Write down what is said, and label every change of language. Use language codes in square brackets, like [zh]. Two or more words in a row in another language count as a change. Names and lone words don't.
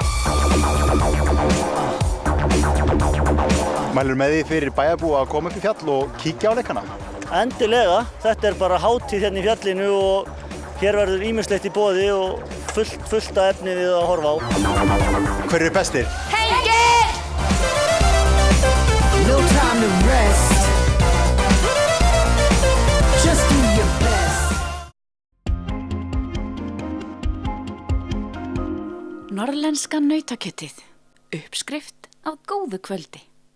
[is] Mælirðu með því fyrir bæjarbúa að koma upp í fjall og kíkja á leikana? Endilega, þetta er bara hátíð hérna í fjallinu og hér verður ýmislegt í boði og fullt af efni við að horfa á. Hver eru bestir? [en] No time to rest. Just do your best. [is] Norrlenska nautakjötið. Uppskrift af góðu kvöldi.